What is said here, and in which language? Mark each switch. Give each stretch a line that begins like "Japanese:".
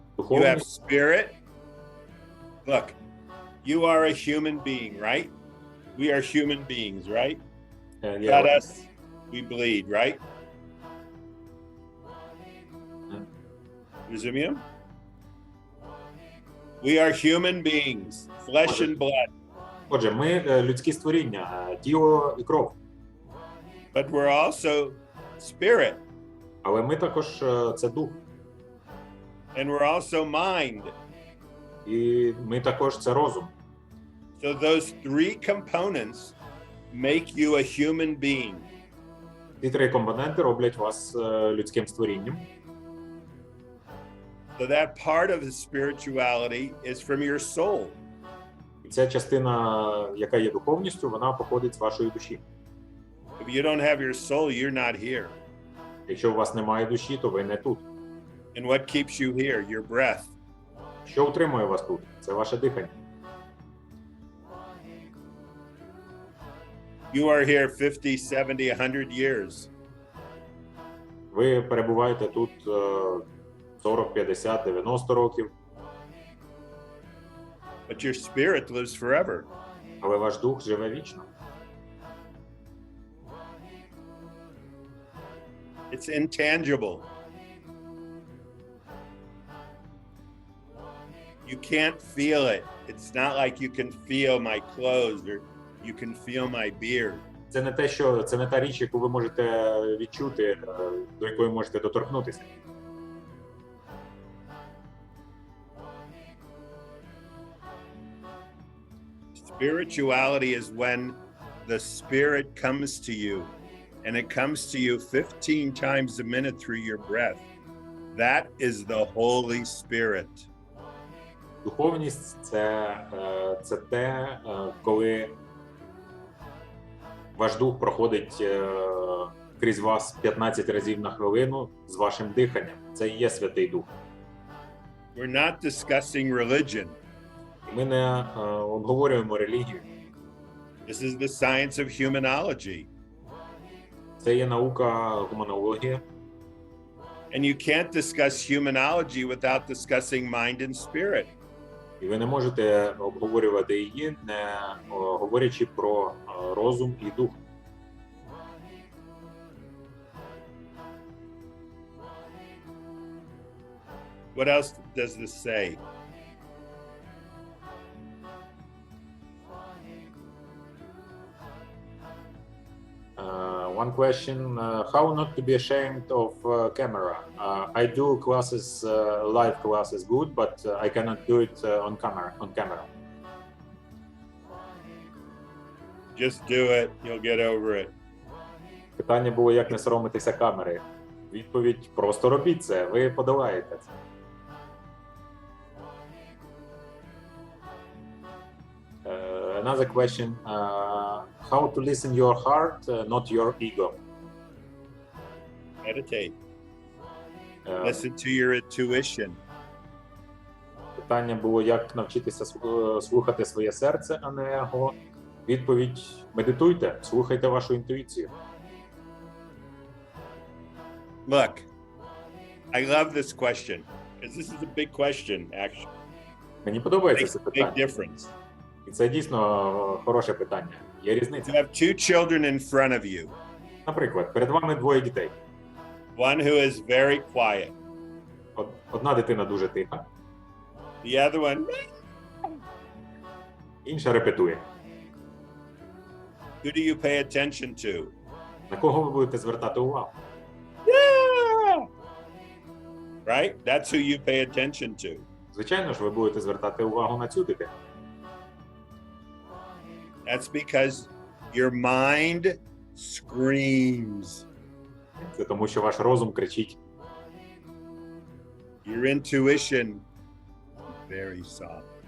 English: You have spirit. Look, you are a human being, right? We are human beings, right? Got us. We bleed, right?
Ukrainian: Rozumiem?
English: We are human beings, flesh and blood.
Ukrainian: Отже, ми людські створіння, тіло і кров.
English: But we're also spirit.
Ukrainian: Але ми також це дух.
English: And we're also mind.
Ukrainian: І ми також це розум.
English: So those three components make you a human being.
Ukrainian: Ці три компоненти роблять вас людським створінням.
English: So that part of the spirituality is from your soul.
Ukrainian: І ця частина, яка є духовністю, вона походить з вашої душі.
English: If you don't have your soul, you're not here.
Ukrainian: Якщо у вас немає душі, то ви не тут.
English: And what keeps you here? Your breath.
Ukrainian: Що утримує вас тут? Це ваше дихання.
English: You are here 50, 70, 100 years.
Ukrainian: Ви перебуваєте тут 40, 50, 90 років.
English: But your spirit lives forever. Але ваш дух живе вічно. It's intangible. You can't feel it. It's not like you can feel my clothes or you can feel my beard.
Ukrainian: Це не та річ, яку ви можете відчути, до якої можете доторкнутися.
English: Spirituality is when the spirit comes to you, and it comes to you 15 times a minute through your breath. That is the Holy Spirit.
Ukrainian: Духовність це те, коли ваш дух проходить крізь вас 15 разів на хвилину з вашим диханням. Це і є Святий Дух.
English: We're not discussing religion.
Ukrainian: Ми не обговорюємо релігію.
English: This is the science of humanology.
Ukrainian: Це є наука гуманологія.
English: And you can't discuss humanology without discussing mind and spirit.
Ukrainian: І ви не можете обговорювати її, не говорячи про розум і дух.
English: What else does this say? One question, how not to be ashamed of camera? I do classes, live classes good, but I cannot do it on camera. Just do it. You'll get over it.
Ukrainian: Питання було, як не соромитися камери. Відповідь, просто робіть це, ви подолаєте це.
English: Another question. How to listen your heart, not your ego? Meditate. Е, Listen to your intuition.
Ukrainian: Питання було, як навчитися слухати своє серце, а не його. Відповідь: медитуйте, слухайте вашу інтуїцію.
English: Look, I love this question because this is a big question, actually.
Ukrainian: Мені подобається
English: Makes
Ukrainian: це
English: a big
Ukrainian: питання.
English: difference.
Ukrainian: І це дійсно хороше питання. Є
English: You
Ukrainian: різниця.
English: have two children in front of you.
Ukrainian: Наприклад, перед вами двоє дітей.
English: One who is very quiet.
Ukrainian: Одна дитина дуже тиха,
English: The other one,
Ukrainian: інша репетує.
English: who do you pay attention to?
Ukrainian: На кого ви будете звертати увагу?
English: Yeah! Right? That's who you pay attention to.
Ukrainian: Звичайно ж, ви будете звертати увагу на цю дитину.
English: That's because your mind screams.
Ukrainian: Це тому, що ваш розум кричить.
English: Your intuition is very soft.